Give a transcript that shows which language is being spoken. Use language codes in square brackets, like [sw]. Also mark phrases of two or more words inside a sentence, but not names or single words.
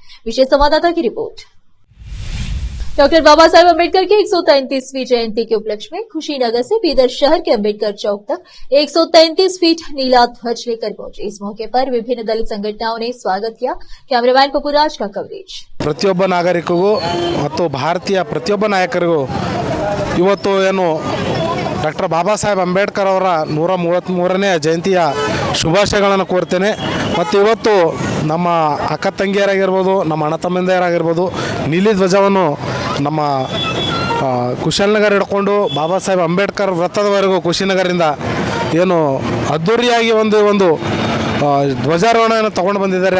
[hi] विशेष संवाददाता की रिपोर्ट। डॉक्टर बाबा साहेब अम्बेडकर की 133वीं जयंती के उपलक्ष्य में खुशीनगर से बीदर शहर के अम्बेडकर चौक तक 133 फीट नीला ध्वज लेकर पहुंचे। इस मौके पर विभिन्न दलित संगठनों ने स्वागत किया। कैमरामैन पपुराज का कवरेज। [kn] ಪ್ರತಿಯೊಬ್ಬ ನಾಗರಿಕರಿಗೂ ಮತ್ತು ಭಾರತೀಯ ಪ್ರತಿಯೊಬ್ಬ ನಾಯಕರಿಗೂ ಇವತ್ತು ಏನು ಡಾಕ್ಟರ್ ಬಾಬಾ ಸಾಹೇಬ್ ಅಂಬೇಡ್ಕರ್ ಅವರ 133ನೇ ಜಯಂತಿಯ ಶುಭಾಶಯಗಳನ್ನು ಕೋರ್ತೇನೆ। ಮತ್ತು ಇವತ್ತು ನಮ್ಮ ಅಕ್ಕ ತಂಗಿಯರಾಗಿರ್ಬೋದು, ನಮ್ಮ ಅಣ್ಣ ತಮ್ಮಂದಿರಾಗಿರ್ಬೋದು, ನೀಲಿ ಧ್ವಜವನ್ನು ನಮ್ಮ ಕುಶಾಲನಗರ ಹಿಡ್ಕೊಂಡು ಬಾಬಾ ಸಾಹೇಬ್ ಅಂಬೇಡ್ಕರ್ ವೃತ್ತದವರೆಗೂ ಕುಶಿನಗರದಿಂದ ಏನು ಅದ್ಧೂರಿಯಾಗಿ ಒಂದು ಧ್ವಜಾರೋಹಣವನ್ನು ತೊಗೊಂಡು ಬಂದಿದ್ದಾರೆ।